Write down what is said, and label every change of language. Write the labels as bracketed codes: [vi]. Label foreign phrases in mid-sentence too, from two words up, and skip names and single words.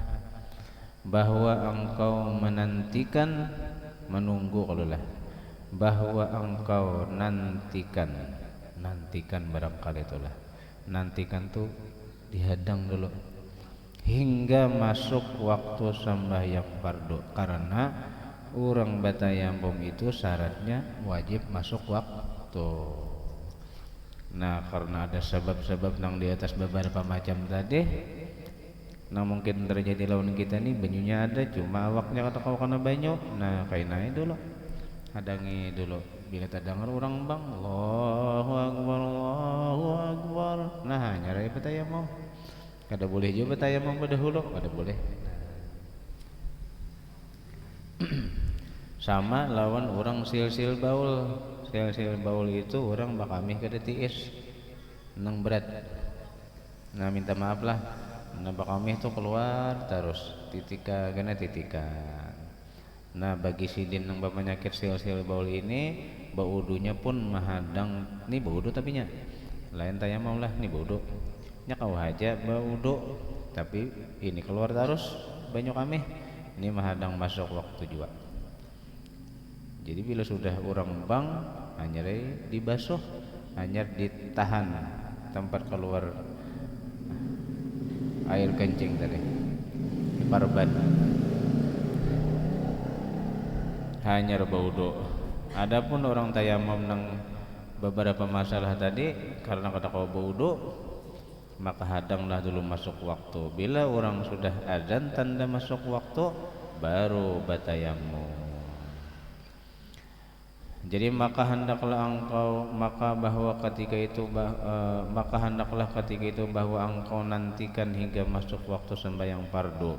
[bjn] Bahwa engkau menantikan, menunggu kalau lah. Bahwa engkau nantikan barangkali itulah. Nantikan tuh dihadang dulu hingga masuk waktu sembahyang fardu, karena orang batayamum itu syaratnya wajib masuk waktu. Nah karena ada sebab-sebab nang di atas beberapa macam tadi, nah mungkin terjadi lawan kita nih banyunya ada cuma awaknya kata kau kena banyu. Nah kainai dulu, hadangi dulu. Bila tak dengar orang bang [ar] الله أكبر الله أكبر, [bjn] nah nyarai batayamum. Kada boleh juga batayamum berdahulu, kada boleh. Sama lawan orang sil-sil baul. Sil-sil baul itu orang bakamih kada tiis nang berat. Nah minta maaf lah, nah bakamih itu keluar terus titika kena titikan. Nah bagi sidin nang berpenyakit sil-sil baul ini, baudunya pun mahadang nih baudu tapi nya lain tayamum lah nih baudu nya kau aja baudu tapi ini keluar terus banyak kami ini mahadang masuk waktu juga. Jadi bila sudah orang bang hanya dibasuh, hanya ditahan tempat keluar air kencing tadi parban, hanya baudu. Adapun orang tayamum nang beberapa masalah tadi karena kata kau baudu, maka hadanglah dulu masuk waktu. Bila orang sudah azan tanda masuk waktu baru batayamum. Jadi maka hendaklah ketika itu bahwa engkau nantikan hingga masuk waktu sembahyang fardu.